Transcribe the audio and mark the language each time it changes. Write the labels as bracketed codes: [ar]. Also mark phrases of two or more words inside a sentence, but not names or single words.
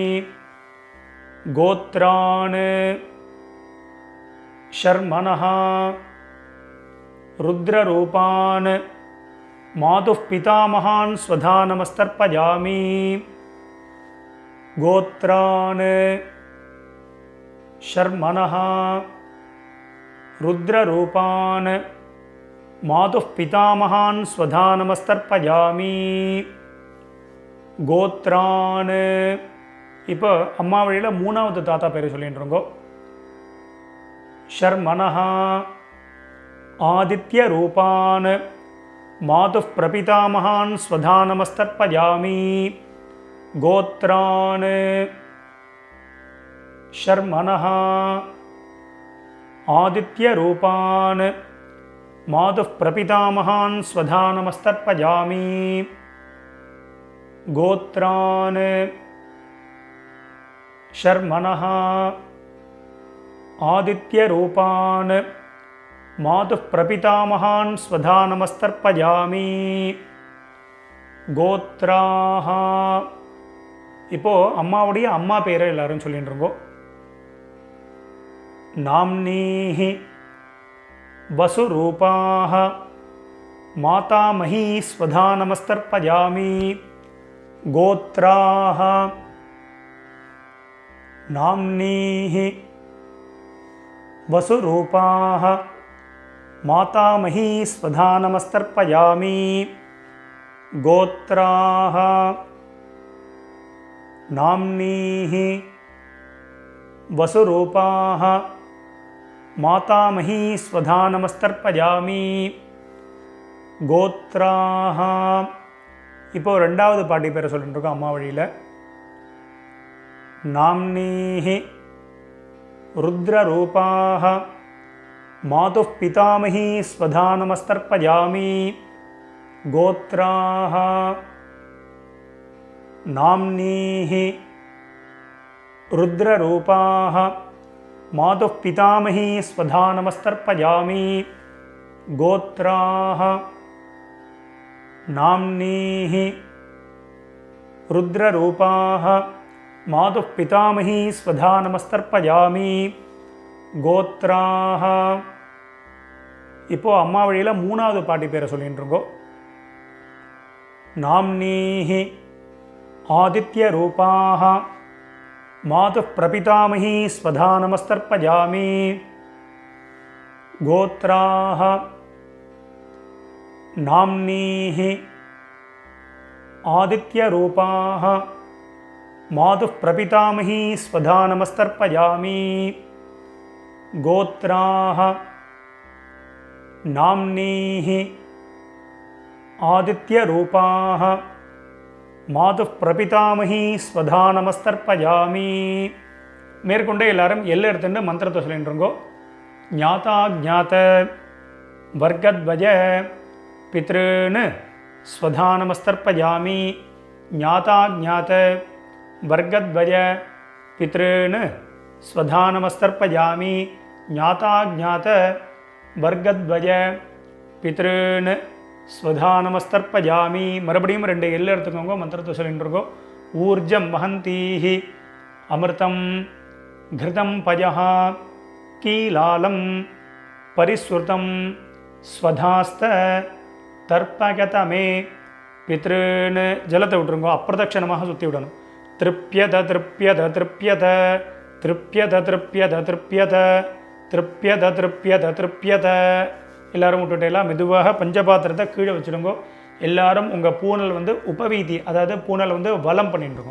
[sa] गोत्रान् शर्मणः रुद्ररूपान् मातुः पितामहान् स्वधानमस्तर्पयामि गोत्रान् शर्मणः रुद्ररूपान् मातुः पितामहान् स्वधानमस्तर्पयामि गोत्रान्. [ta] இப்போ அம்மா வழியில் மூணாவது தாத்தா பேர் சொல்லிட்டு இருக்கோம். [sa] शर्मणः आदित्यरूपान् मातुः प्रपितामहान् स्वधानमस्तर्पयामि गोत्रान् शर्मणः आदित्यरूपान् मातुः प्रपितामहान् स्वधानमस्तर्पयामि गोत्रान् शर्मणः आदित्यरूपान् मातुः प्रपितामहान् स्वधानमस्तर्पयामि गोत्राः. [ta] இப்போ அம்மாவுடைய அம்மா பேரை எல்லாரும் சொல்லிட்டு இருக்கோம். [sa] नाम्नीः वसुरूपाः मातामही स्वधानमस्तर्पयामि गोत्राः नाम्नीः वसुरूपाः मातामही स्वधानमस्तर्पयामि गोत्राः नाम्नीः वसुरूपाः मातामही स्वधानमस्तर्पयामि गोत्राः. [ta] இப்போ ரெண்டாவது பாட்டி பேரை சொல்லிட்டு இருக்கோம் அம்மா வழியில். [sa] नाम्नीः रुद्ररूपाः मातुः पितामही स्वधानमस्तर्पयामि गोत्राः नाम्नीः रुद्ररूपाः मातुः पितामही स्वधानमस्तर्पयामि गोत्राः नाम्नीः रुद्ररूपाः मातुः पितामही स्वधानमस्तर्पयामि गोत्राः. [ta] இப்போ அம்மா வழியில் மூணாவது பாட்டி பேரை சொல்லிட்டு இருக்கோம். [sa] नाम्नीः आदित्यरूपाः मातुः प्रपितामही स्वधानमस्तर्पयामि गोत्राः नाम्नीः आदित्यरूपाः मातुः प्रपितामही स्वधानमस्तर्पयामि गोत्राः नाम्नीः आदित्यरूपाः मातुः प्रपितामही स्वधानमस्तर्पयामि. [ta] மேற்கொண்டு எல்லாரும் எல்லை எடுத்துட்டு மந்திரத்தை சொல்லிட்டுருங்கோ. [sa] ज्ञाता ज्ञात वर्गद्वय पितॄन् स्वधानमस्तर्पयामि. ज्ञाता ज्ञात वर्गद्वय पितॄन् स्वधानमस्तर्पयामि. ज्ञाता ज्ञात वर्गद्वय पितॄन् स्वधानमस्तर्पयामि. [ta] மறுபடியும் ரெண்டு எல்லை எடுத்துக்கோங்க, மந்திரத்தை சொல்லிட்டு இருக்கோம். [sa] ऊर्जं वहन्तीः अमृतं घृतं पयः कीलालं परिस्रुतं स्वधास्त तर्पगतमे पितॄन्. [ta] जलத்தை விட்டுருங்க, அப்பிரதட்சணமாக சுற்றி விடணும். [sa] तृप्यत तृप्यत तृप्यत तृप्यत तृप्यत तृप्यत तृप्यत तृप्यत तृप्यत. [ta] எல்லாரும் விட்டுட்டேலாம் மெதுவாக பஞ்சபாத்திரத்தை கீழே வச்சுடுங்க. எல்லாரும் உங்கள் பூனல் வந்து உபவீதி, அதாவது பூனல் வந்து வலம் பண்ணிட்டுருக்கோம்.